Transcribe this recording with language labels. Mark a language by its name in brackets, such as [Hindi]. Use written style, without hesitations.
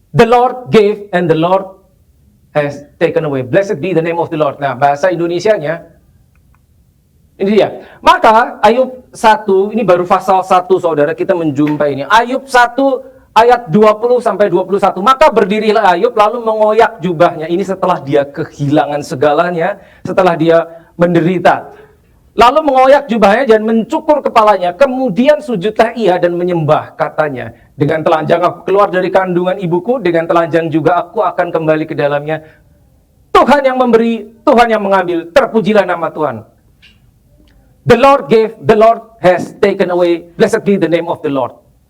[English] The Lord gave and the Lord has taken away. Blessed be the name of the Lord. [Indonesian] Nah, bahasa Indonesianya, ini dia. Maka, Ayub 1, ini baru pasal 1, saudara, kita menjumpai ini. Ayub 1, ayat 20-21. Maka berdirilah Ayub, lalu mengoyak jubahnya. Ini setelah dia kehilangan segalanya, setelah dia menderita. Lalu mengoyak jubahnya dan mencukur kepalanya. Kemudian sujudlah ia dan menyembah, katanya. Dengan telanjang aku keluar dari kandungan ibuku, dengan telanjang juga aku akan kembali ke dalamnya. Tuhan yang memberi, Tuhan yang mengambil, terpujilah nama Tuhan. [English] The Lord gave, the Lord has taken away, blessed be the name of the Lord.